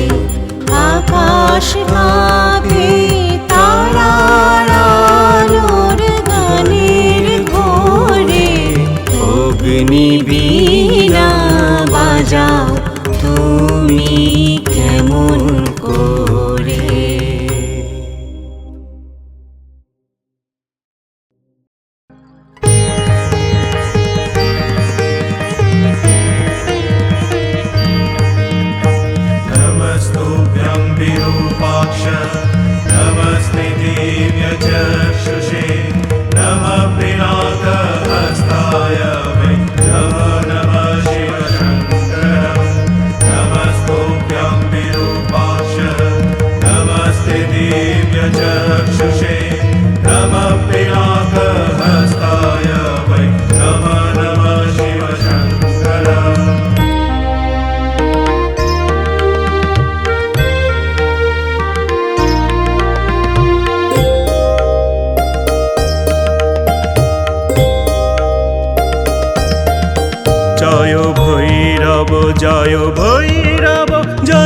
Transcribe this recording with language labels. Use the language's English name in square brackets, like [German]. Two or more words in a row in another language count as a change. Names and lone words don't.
[Bangla] আকাশ কাঁপে তারার আলোর গানের ঘোরে, অগ্নিবীণা বাজাও তুমি কেমন করে। [Sanskrit] नमस्तुभ्यं विरूपाक्ष नमस्ते दिव्यचक्षुषे नमः पिनाकहस्ताय वै नमो नमः शिवशङ्करं। नमस्तुभ्यं विरूपाक्ष नमस्ते दिव्यचक्षुषे नमः पिनाकहस्ताय वै नमो नमः शिवशङ्करम्। [Bangla] জয় ভৈরব জয় ভৈরব জয়